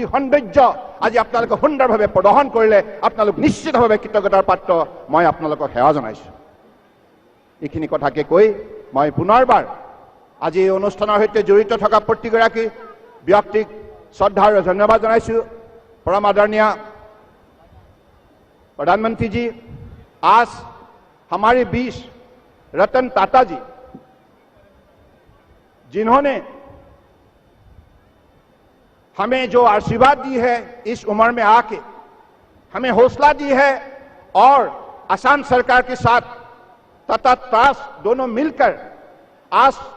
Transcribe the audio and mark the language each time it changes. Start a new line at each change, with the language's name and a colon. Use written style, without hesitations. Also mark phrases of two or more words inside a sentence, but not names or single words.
Assamese: সৌন্দৰ্য আজি আপোনালোকে সুন্দৰভাৱে প্ৰদৰ্শন কৰিলে আপোনালোক নিশ্চিতভাৱে কৃতজ্ঞতাৰ পাত্ৰ মই আপোনালোকক সেৱা জনাইছোঁ এইখিনি কথাকে কৈ মই পুনৰবাৰ আজি এই অনুষ্ঠানৰ সৈতে জড়িত থকা প্ৰতিগৰাকী ব্যক্তিক শ্ৰদ্ধা আৰু ধন্যবাদ জনাইছোঁ
Hindi: परम आदरणीय प्रधानमंत्री जी आज हमारे बीच रतन टाटा जी जिन्होंने हमें जो आशीर्वाद दी है इस उम्र में आके हमें हौसला दी है और असम सरकार के साथ तथा त्रास दोनों मिलकर आज